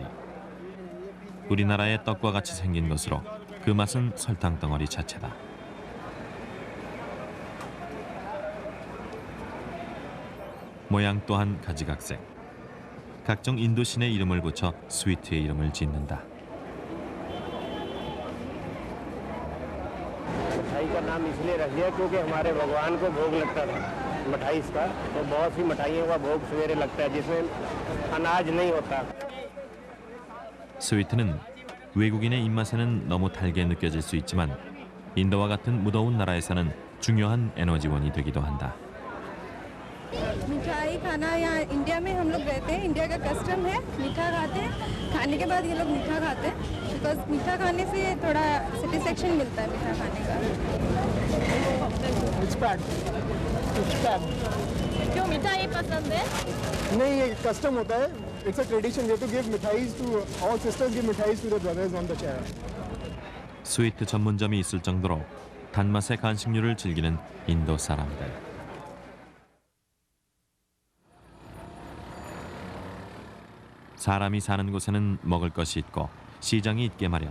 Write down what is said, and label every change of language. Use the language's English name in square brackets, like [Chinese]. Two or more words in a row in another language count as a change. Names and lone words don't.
[Korean] 우리나라의 떡과 같이 생긴 것으로 그 맛은 설탕 덩어리 자체다. 모양 또한 가지각색. 각종 인도 신의 이름을 붙여 스위트의 이름을 짓는다. [Hindi] मिठाई का नाम इसलिए रख दिया क्योंकि हमारे भगवान को भोग लगता था मिठाई इसका तो बहुत सी मिठाइयों का भोग सवेरे लगता है जिसमें अनाज नहीं होता. [Korean] 스위트는 외국인의 입맛에는 너무 달게 느껴질 수 있지만 인도와 같은 무더운 나라에서는 중요한 에너지원이 되기도 한다. [Hindi] मिठाई खाना यहाँ इंडिया में हम लोग रहते हैं इंडिया का कस्टम है मीठा खाते हैं खाने के बाद ये लोग मीठा खाते हैं बिकॉज मीठा खाने से थोड़ा सेटिस्फेक्शन मिलता है मीठा खाने का क्यों मिठाई पसंद है? नहीं ये कस्टम होता है [English] It's a tradition we have to give mithais to all sisters give mithais to the brothers on the chair. [Korean] 스위트 전문점이 있을 정도로 단맛의 간식류를 즐기는 인도 사람들. 사람이 사는 곳에는 먹을 것이 있고 시장이 있게 마련.